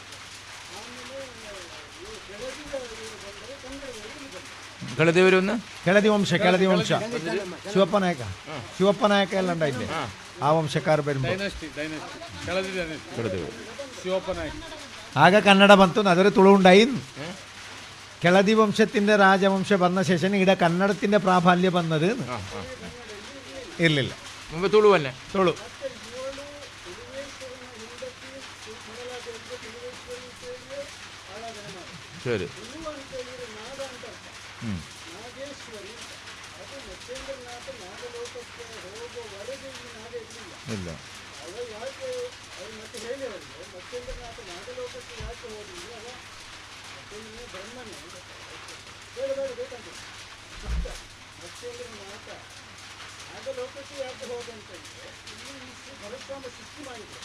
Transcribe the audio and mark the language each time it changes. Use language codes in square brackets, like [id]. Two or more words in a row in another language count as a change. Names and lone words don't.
[kn] ಆಮೇಲೆ ಇವರು ಕೆಳದಿಯ ಇವರು ಬಂದರೆ ಕನ್ನಡದವರು ಇಲ್ಲಿ ಬಂದರು. ಕೆಳದಿ ವಂಶ ಶಿವಪ್ಪ ನಾಯಕ ಎಲ್ಲ ಉಂಟಾಯ್ತು. ಆ ವಂಶಕಾರ ಬೇರೆ ಆಗ ಕನ್ನಡ ಬಂತು. ಅದರ ತುಳು ഉണ്ടായി. [ml] ಕೆಳದಿ ವಂಶത്തിൻ്റെ രാജവംശ വന്ന ശേഷം ഇവിടെ കന്നഡത്തിൻ്റെ പ്രാബല്യം വന്നത് ഇല്ലില്ല. മുമ്പ് തുളു തന്നെ. തുളു ശരി. [kn] ಇಲ್ಲ ಲೋಕಕ್ಕೆ ಯಾಕೆ ಹೋದಂತಂದ್ರೆ ಇಲ್ಲಿ ಪರಶುರಾಮ ಸೃಷ್ಟಿ ಮಾಡಿದ್ರು.